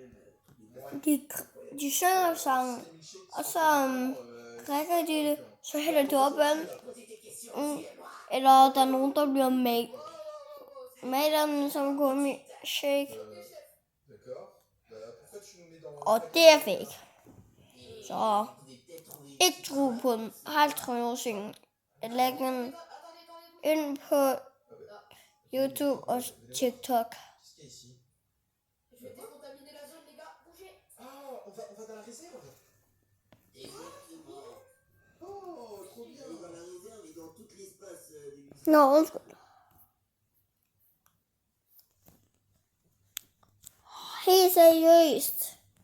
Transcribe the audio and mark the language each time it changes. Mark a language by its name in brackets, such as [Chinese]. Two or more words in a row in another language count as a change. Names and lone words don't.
[Danish] De synger sangen, og så drikker de det, så hælder de op af eller der er nogen, der bliver med dem som gummishake. Og det er fake. Så ikke tro på den. Hold trøjensingen. Læg den ind på YouTube og TikTok. [French] On va dans la réserve. Oh, trop bien. Dans la réserve et dans tout l'espace. [Danish] Nå, undskyld. Helt seriøst.